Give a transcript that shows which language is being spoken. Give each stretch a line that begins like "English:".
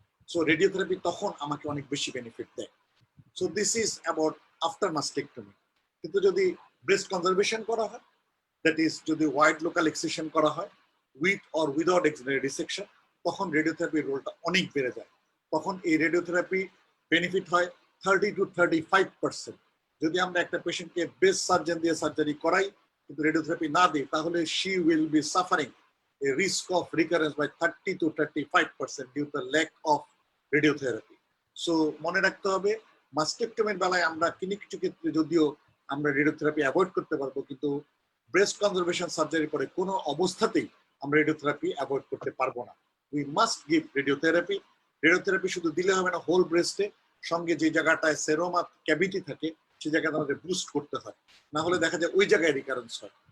Bangla: So radiotherapy তখন আমাকে অনেক বেশি বেনিফিট দেয়।
English: So this is about after mastectomy.
Bangla: কিন্তু যদি ব্রেস্ট কনজারভেশন করা হয়, দ্যাট ইজ যদি ওয়াইড লোকাল এক্সিশন করা হয় উইথ অর উইদাউট রিসেকশন, তখন রেডিওথেরাপির রোলটা অনেক বেড়ে যায়। তখন এই রেডিওথেরাপি বেনিফিট হয় 30 to 35%। যদি আমরা একটা পেশেন্টকে বেস্ট সার্জন দিয়ে সার্জারি করাই কিন্তু রেডিওথেরাপি না দিই, তাহলে
English: she will be suffering a risk of recurrence by 30 to 35% due to the lack of radiotherapy.
Bangla: So মনে রাখতে হবে, মাস্টেকটমির বেলায় আমরা কিছু ক্ষেত্রে যদিও আমরা রেডিওথেরাপি অ্যাভয়েড করতে পারবো, কিন্তু ব্রেস্ট কনজারভেশন সার্জারি পরে কোনো অবস্থাতেই আমরা রেডিওথেরাপি অ্যাভয়েড করতে পারবো না।
English: We must give radiotherapy.
Bangla: Radiotherapy শুধু দিলে হবে না, হোল ব্রেস্টে সঙ্গে যে জায়গাটায় সেরোমা ক্যাভিটি থাকে সেই জায়গাটা আমাদের বুস্ট করতে হয়, না হলে দেখা যায় ওই জায়গায় রিকারেন্স হয়।